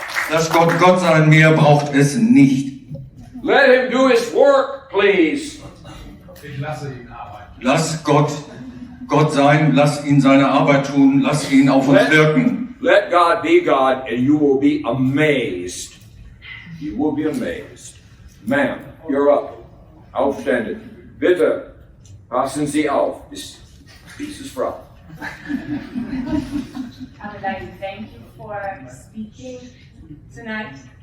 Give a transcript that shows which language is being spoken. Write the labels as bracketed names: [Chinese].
[German] Lass Gott sein, mehr braucht es nicht. [English] Let him do his work, please. [German] Ich lasse ihn arbeiten. Lass Gott sein, lass ihn seine Arbeit tun, lass ihn auf uns wirken. [English] Let God be God and you will be amazed. You will be amazed. Ma'am, you're up. Aufständig. [German] Bitte, passen Sie auf. Dieses Frau. [English] I would like to thank you for speaking tonight.